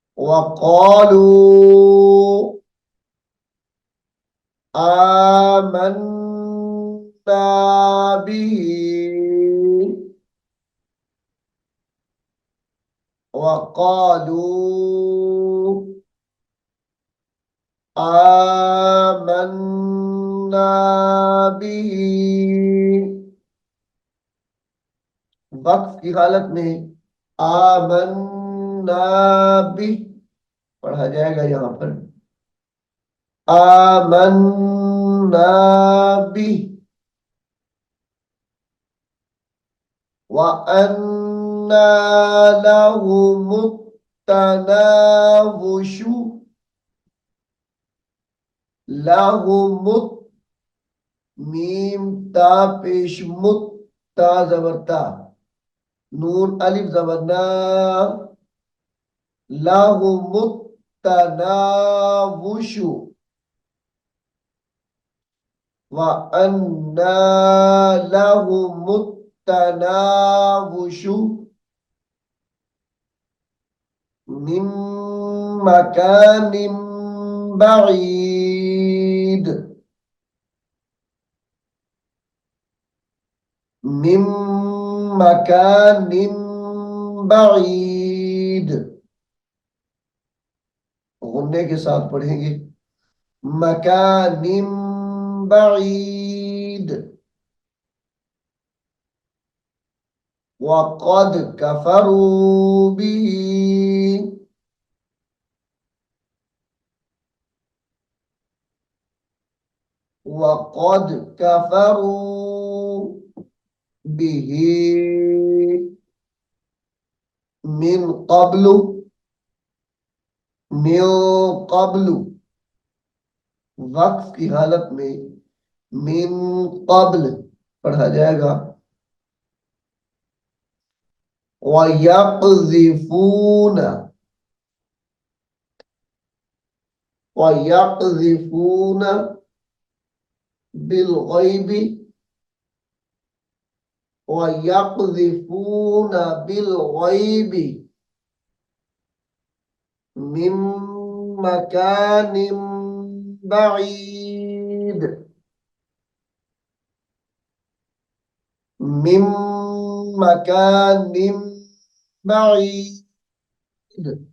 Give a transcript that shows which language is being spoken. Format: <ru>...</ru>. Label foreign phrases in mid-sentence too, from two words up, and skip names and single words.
<ar>وقالوا آمنا به وقالوا آمنا به.</ar> <hi>वक्फ की हालत में</hi> <ar>آمنا به</ar> <hi>पढ़ा जाएगा। यहां पर</hi> <ar>آمنا به وأنى لهم التناوش</ar> <hi>लहुमुत मीम ता पेश मुत ता ज़बर ता नून अलिफ ज़बर ना</hi> <ar>لهم التناوش وأنى لهم التناوش من مكان بعيد من مكان بعيد मिन मकानिम बईद।</ar> <hi>गुन्ने के साथ पढ़ेंगे</hi> <ar>مكان بعيد. وقد كفروا به وقد كفروا به من قبل من قبل</ar> <hi>वक्फ की हालत में</hi> <ar>من قبل</ar> <hi>पढ़ा जाएगा।</hi> <ar>ويقذفون ويقذفون بالغيب ويقذفون بالغيب من مكان بعيد من مكان بعيد मिन मकानिम बईद।</ar>